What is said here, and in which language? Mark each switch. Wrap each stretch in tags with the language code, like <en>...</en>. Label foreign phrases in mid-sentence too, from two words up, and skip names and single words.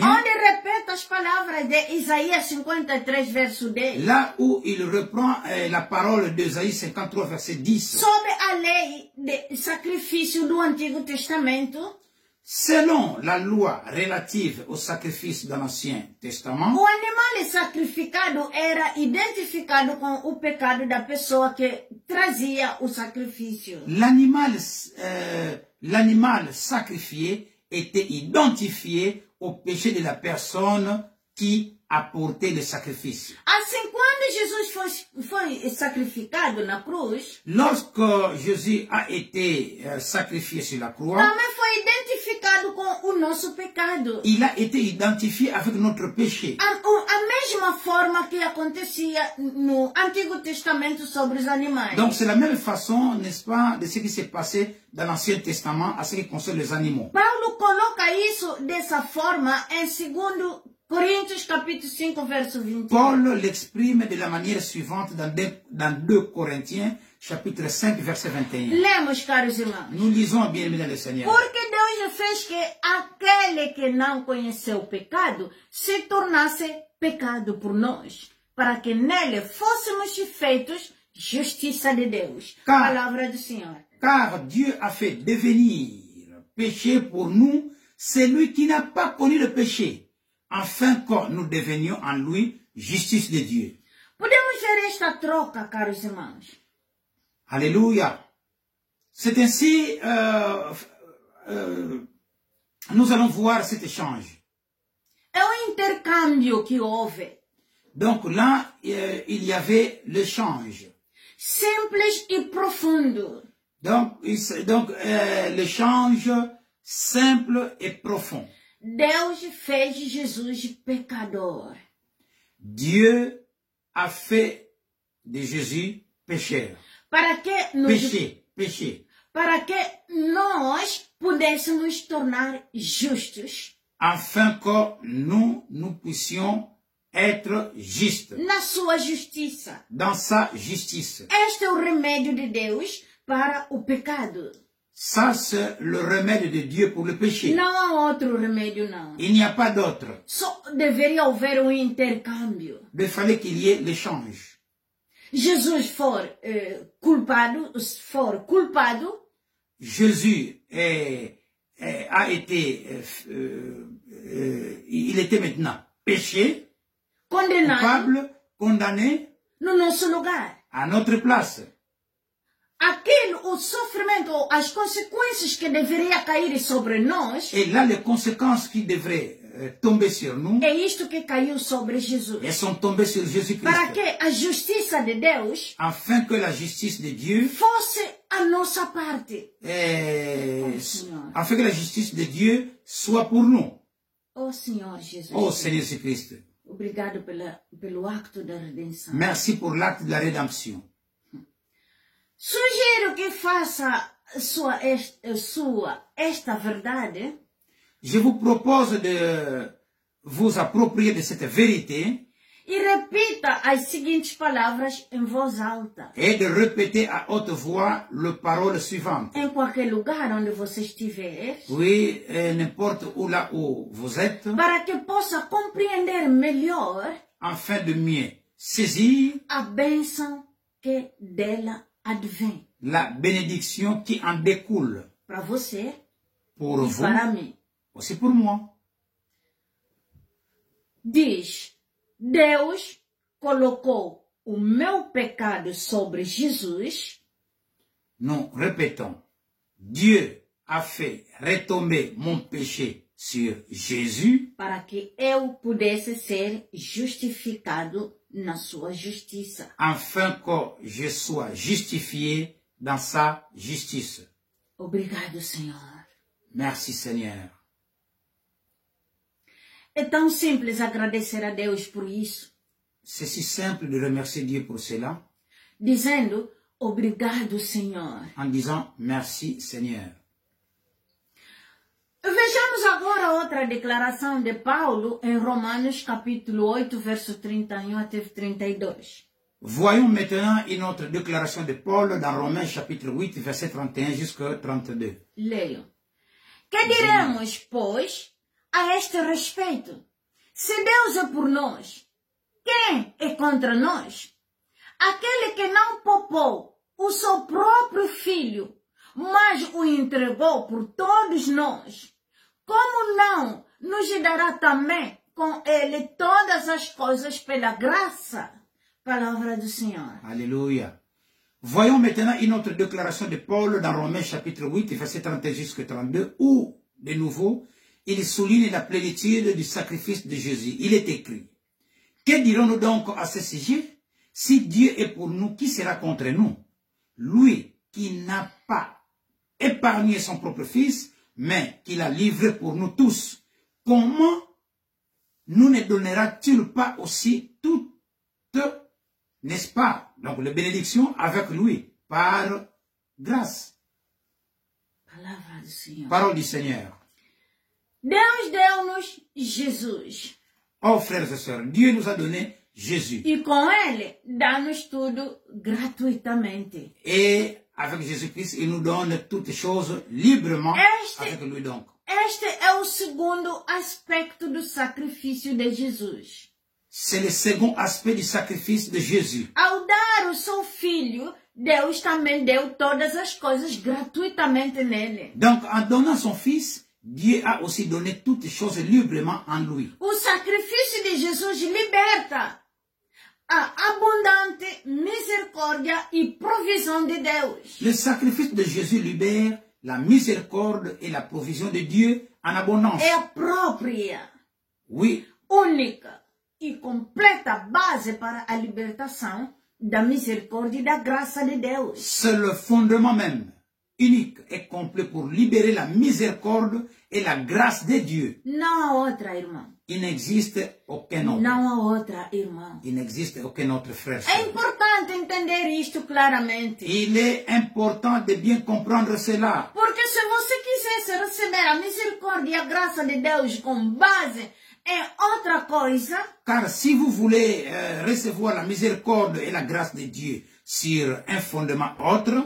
<pt>Onde repete as palavras de Isaías 53, verso 10.</pt> <fr>Là où il reprend la parole d'Ésaïe 53 verset 10.</fr> <pt>Sobre a lei de sacrifício do Antigo Testamento.</pt> <fr>Selon la loi relative au sacrifice de l'Ancien Testament,</fr> <pt>o animal sacrificado era identificado com o pecado da pessoa que trazia o sacrifício.</pt> <fr>L'animal sacrifié était identifié au péché de la personne qui apportait le sacrifice.</fr> <pt>Assim, quando Jesus foi sacrificado na cruz,</pt> <fr>lorsque Jésus a été sacrifié sur la croix,</fr> <pt>também foi identificado com o nosso pecado.</pt> <fr>Il a été identifié avec notre péché.</fr> <pt>A mesma forma que acontecia no Antigo Testamento sobre os animais.</pt> <fr>Donc c'est la même façon, n'est-ce pas, de ce qui s'est passé dans l'Ancien Testament à ce qui concerne les animaux.</fr> <pt>Paulo coloca isso dessa forma em 2 Coríntios capítulo 5, verso 21.</pt> <fr>Paul l'exprime de la manière suivante dans 2 Corinthiens chapitre 5 verset 21.</fr> <pt>Lemos, caros irmãos.</pt> <fr>Nous lisons bien aimé dans le Seigneur.</fr> <pt>Porque Deus fez que aquele que não conheceu o pecado se tornasse pecado por nós, para que nele fôssemos feitos justiça de Deus. Palavra do Senhor.</pt> <fr>Car Dieu a fait devenir péché pour nous celui qui n'a pas connu le péché, afin que nous devenions en lui justice de Dieu.</fr> <pt>Podemos ver esta troca, caros irmãos.</pt> <fr>Alléluia. C'est ainsi, nous allons voir cet échange.</fr> <pt>É intercâmbio que houve.</pt> <fr>Donc là, il y avait l'échange.</fr> <pt>Simples e profundo.</pt> <fr>Donc l'échange simple et profond.</fr> <pt>Deus fez Jesus pecador.</pt> <fr>Dieu a fait de Jésus pécheur.</fr> <pt>Para que</pt> <fr>péché.</fr> <pt>Para que nós pudéssemos tornar justos.</pt> <fr>Afin que nous puissions être justes.</fr> <pt>Na sua justiça.</pt> <fr>Dans sa justice.</fr> <pt>Este é o remédio de Deus para o pecado.</pt> <fr>Ça, c'est le remède de Dieu pour le péché.</fr> <pt>Não há outro remédio, não.</pt> <fr>Il n'y a pas d'autre.</fr> <pt>Só deveria haver intercâmbio.</pt> <fr>Mais il fallait qu'il y ait l'échange.</fr> <pt>Jesus for culpado.</pt> <fr>Jésus a été, il était maintenant péché, coupable, condamné,</fr> <pt>no nosso lugar.</pt> <fr>À notre place.</fr> <pt>O sofrimento, as consequências que deveria cair sobre nós.</pt> <fr>Et là, les conséquences qui devraient tomber sur nous.</fr> <pt>É isto que caiu sobre Jesus.</pt> <fr>Elles sont tombées sur Jésus-Christ.</fr> <pt>Para que a justiça de Deus.</pt> <fr>Afin que la justice de Dieu.</fr> <pt>Fosse a nossa parte.</pt> <fr>Afin que la justice de Dieu soit pour nous.</fr> <pt>Oh Senhor Jesus.</pt> <fr>Oh Seigneur Jésus-Christ.</fr> <pt>Obrigado pelo acto da redenção.</pt> <fr>Merci pour l'acte de la rédemption.</fr> <pt>Sugiro que faça esta verdade.</pt> <fr>Je vous propose de vous approprier de cette vérité.</fr> <pt>E repita as seguintes palavras em voz alta.</pt> <fr>Et de répéter à haute voix les paroles suivantes.</fr> <pt>Em qualquer lugar onde você estiver.</pt> <fr>Oui, n'importe où là où vous êtes.</fr> <pt>Para que possa compreender melhor.</pt> <fr>Afin de mieux saisir.</fr> <pt>A bênção que dela advém.</pt> <fr>La bénédiction qui en découle.</fr> <pt>Para você.</pt> <fr>Pour vous.</fr> <pt>Para mim.</pt> <fr>Aussi pour moi.</fr> <pt>Diz, Deus colocou o meu pecado sobre Jesus.</pt> <fr>Nous répétons, Dieu a fait retomber mon péché sur Jésus.</fr> <pt>Para que eu pudesse ser justificado na sua justiça.</pt> <fr>Afin que je sois justifié dans sa justice.</fr> <pt>Obrigado, Senhor.</pt> <fr>Merci, Seigneur.</fr> <pt>É tão simples agradecer a Deus por isso.</pt> <fr>C'est si simple de remercier Dieu pour cela.</fr> <pt>Dizendo, obrigado, Senhor.</pt> <fr>En disant, merci, Seigneur.</fr> <pt>Vejamos agora outra declaração de Paulo em Romanos capítulo 8, verso 31 até 32.</pt> <fr>Voyons maintenant une autre déclaration de Paul dans Romains chapitre 8, verset 31 jusqu'à 32.</fr> <pt>Leio. Que diremos, pois, a este respeito? Se Deus é por nós, quem é contra nós? Aquele que não poupou o seu próprio filho, mas o entregou por todos nós, como não nos dará também com ele todas as coisas pela graça? Palavra do Senhor.</pt> <fr>Alléluia. Voyons maintenant une autre déclaration de Paul dans Romains chapitre 8, verset 31 jusqu'à 32, où, de nouveau, il souligne la plénitude du sacrifice de Jésus. Il est écrit, que dirons-nous donc à ce sujet? Si Dieu est pour nous, qui sera contre nous? Lui qui n'a pas épargné son propre fils, mais qui l'a livré pour nous tous, comment nous ne donnera-t-il pas aussi toutes, n'est-ce pas, donc les bénédictions avec lui, par grâce?</fr> <pt>Palavra do Senhor.</pt> <fr>Parole du Seigneur.</fr> <pt>Deus deu-nos Jesus.</pt> <fr>Oh frères et sœurs, Dieu nous a donné Jésus.</fr> <pt>E com ele, dá-nos tudo gratuitamente.</pt> <fr>Et avec Jésus-Christ, il nous donne toutes choses librement avec lui donc.</fr> <pt>Este é o segundo aspecto do sacrifício de Jesus.</pt> <fr>C'est le second aspect du sacrifice de Jésus.</fr> <pt>Ao dar o seu filho, Deus também deu todas as coisas gratuitamente nele.</pt> <fr>Donc, en donnant son fils, Dieu a aussi donné toutes choses librement en lui.</fr> <pt>O sacrifício de Jesus liberta a abundante misericórdia e provisão de Deus.</pt> <fr>Le sacrifice de Jésus libère la miséricorde et la provision de Dieu en abondance.</fr> <pt>É a própria,</pt> <fr>Oui,</fr> <pt>única e completa base para a libertação da misericórdia e da graça de Deus.</pt> <fr>c'est le fondement même, unique et complet pour libérer la miséricorde et la grâce de Dieu.</fr> <pt>Não há outra, irmão.</pt> <fr>Il n'existe aucun autre.</fr> <pt>Não há outra, irmão.</pt> <fr>Il n'existe aucun autre frère.</fr> <pt>É importante entender isto claramente.</pt> <fr>Il est important de bien comprendre cela.</fr> <pt>Porque se você quisesse receber a misericórdia e a graça de Deus com base em outra coisa,</pt> <fr>Car si vous voulez recevoir la miséricorde et la grâce de Dieu sur un fondement autre</fr>